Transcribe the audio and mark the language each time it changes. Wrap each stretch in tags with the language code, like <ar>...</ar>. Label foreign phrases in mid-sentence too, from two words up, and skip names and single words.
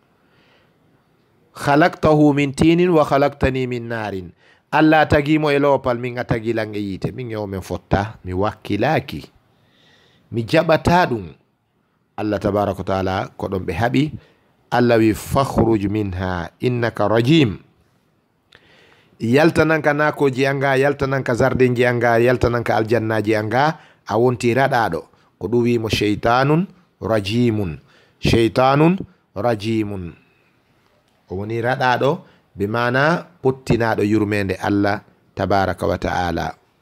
<ar>خلقته من طين وخلقتني من نار,</ar> <ff>Allah tagimo e loopal, min a tagilan e yiite. min o men fotta mi wakkilaki, mi jaɓata ɗum. Allah</ff> <ar>تبارك وتعالى</ar> <ff>ko ɗon ɓe haɓi. Allah wi</ff> <ar>فاخرج منها إنك رجيم,</ar> <ff>yaltananka nakoji anga, yaltananka zardenji anga, yaltananka aljannaji anga, a wonti raɗaɗo. ko ɗum wimo</ff> <ar>شيطان رجيم, شيطان رجيم,</ar> <ff>o woni raɗaɗo be mana pottinaɗo yurmede Allah</ff> <ar>تبارك وتعالى.</ar>